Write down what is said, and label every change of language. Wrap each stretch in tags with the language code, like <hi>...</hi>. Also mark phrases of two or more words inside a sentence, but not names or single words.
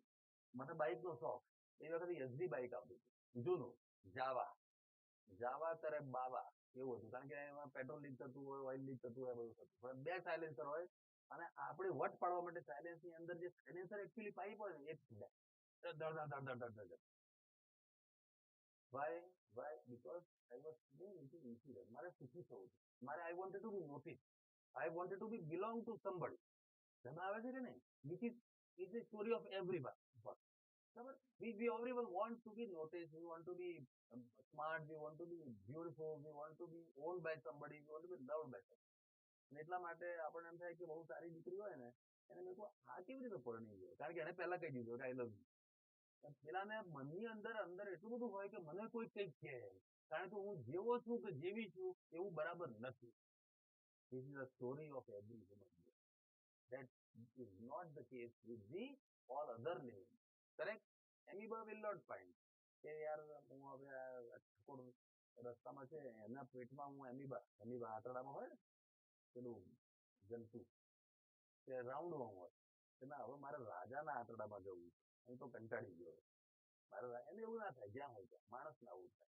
<gu>મને બાઇકનો શોખ, એ વખતે એસડી બાઇક આવતું હતું જૂનું, જાવા, જાવા કરે બાવા એવું હતું, કારણ કે એમાં પેટ્રોલ લીક થતું હોય, ઓઇલ લીક થતું હોય, બધું થતું પણ બે સાયલેન્સર હોય અને આપણે વટ પાડવા માટે સાયલેન્સ ની અંદર જે સાયલેન્સર એકચ્યુઅલી પાઇપ હોય ને એ ધડ ધડ ધડ ધડ ધડ ધડ.</gu> <en>Why? Why? Because I was feeling little inferior.</en> <gu>મારે સુખી થવું છે.</gu> <en>મારે I wanted to be noticed. I wanted to be belong to somebody.</en> <gu>તમે આવે છે કે નહીં?</gu> <en>Which is a story of everyone.</en> <gu>બરાબર?</gu> <en>We everyone want to be noticed. We want to be smart. We want to be beautiful. We want to be owned by somebody. We want to be loved by somebody.</en> <gu>અને એટલા માટે આપણને એમ થાય કે બહુ સારી દીકરી હોય ને એને મેં કહું આ કેવી રીતે પરણી ગયો, કારણ કે એને પહેલા કહી દીધું કે</gu> <en>I love you.</en> <gu>પેલાને મનની અંદર અંદર એટલું બધું હોય કે મને કોઈ કંઈક કહે, કારણ કે હું જેવો છું કે જેવી છું એવું બરાબર નથી.</gu> <en>This is a story of every human being. That is not the case with the all other living. Correct? Amoeba will not find</en> <gu>કે યાર હું હવે આ ઠાકોર રસ્તામાં છે એના પેટમાં હું એમીબા આંતરડામાં હોય ને પેલું જંતુ તે રાઉન્ડમાં હોય કે ના હવે મારે રાજાના આંતરડામાં જવું છે, અહીં તો કંટાળી ગયો મારે, એને એવું ના થાય જ્યાં હોય ત્યાં માણસને આવું થાય.</gu>